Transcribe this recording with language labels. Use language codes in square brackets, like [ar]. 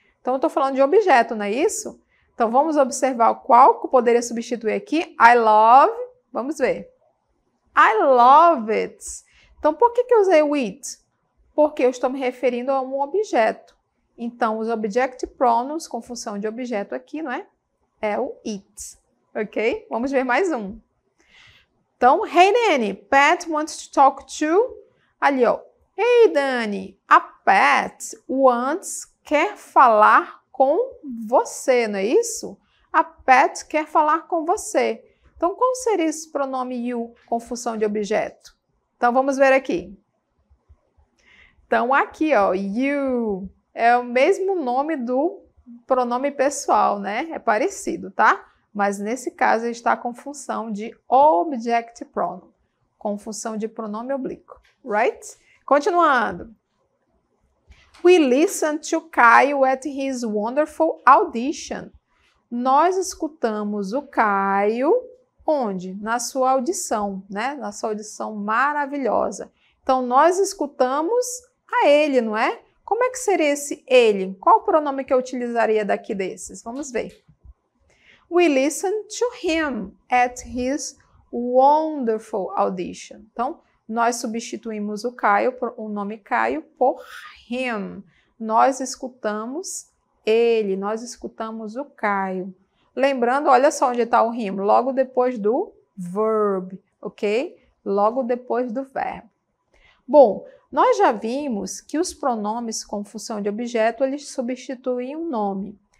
[pt] Então, eu estou falando de objeto, não é isso? Então, vamos observar qual que poderia substituir aqui. [en] I love, [pt] vamos ver. [en] I love it. [pt] Então, por que eu usei o it? Porque eu estou me referindo a um objeto. Então, os object pronouns com função de objeto aqui, não é? É o it, ok? Vamos ver mais um. [en] Então, hey, Dani, Pat wants to talk to... [pt] Ali, ó. Hey, Dani, a Pat quer falar com você, não é isso? A Pat quer falar com você. Então, qual seria esse pronome you com função de objeto? Então, vamos ver aqui. Então, aqui, ó, you é o mesmo nome do pronome pessoal, né? É parecido, tá? Mas, nesse caso, está com função de object pronoun, com função de pronome oblíquo, right? Continuando. [en] We listened to Caio at his wonderful audition. [pt] Nós escutamos o Caio, onde? Na sua audição, né? Na sua audição maravilhosa. Então, nós escutamos a ele, não é? Como é que seria esse ele? Qual o pronome que eu utilizaria daqui desses? Vamos ver. [en] We listened to him at his wonderful audition. [pt] Então, nós substituímos o Caio, o nome Caio, por him. Nós escutamos ele, nós escutamos o Caio. Lembrando, olha só onde está o him, logo depois do verb, ok? Logo depois do verbo. Bom, nós já vimos que os pronomes com função de objeto, eles substituem um nome.